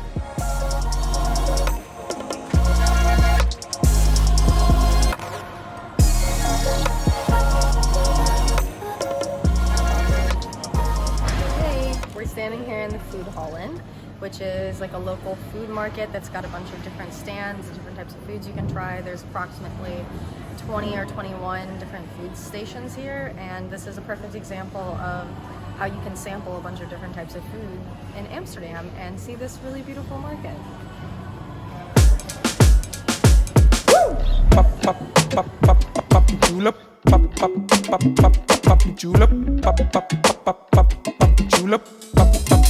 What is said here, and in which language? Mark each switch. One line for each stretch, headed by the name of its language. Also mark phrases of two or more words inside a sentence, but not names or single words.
English: We're standing here in the food Holland, which is like a local food market that's got a bunch of different stands, different types of foods you can try. There's approximately 20 or 21 different food stations here, and this is a perfect example of how you can sample a bunch of different types of food in Amsterdam and see this really beautiful market. Pop, pop, pop, pop, pop, julep. Pop, pop, pop, pop, pop, julep. Pop, pop, pop, pop, pop, julep. Pop,